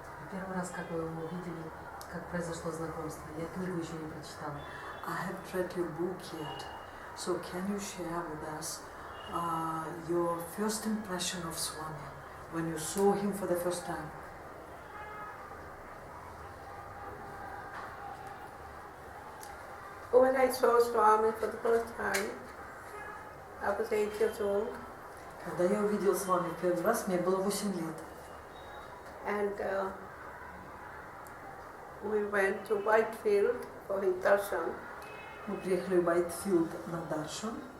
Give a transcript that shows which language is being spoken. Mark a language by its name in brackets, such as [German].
[Russian] Первый раз, как вы его увидели, как произошло знакомство? Я книгу еще не прочитала. [English] I haven't read your book yet, so can you share with us your first impression of Swami when you saw him for the first time? When I saw Swami for the first time, I was 8 years old. [Russian] Когда я увидел Swami в первый раз, мне было 8 лет. [English] And we went to Whitefield for his darshan. [Russian] Мы приехали в Уайтфилд на даршан.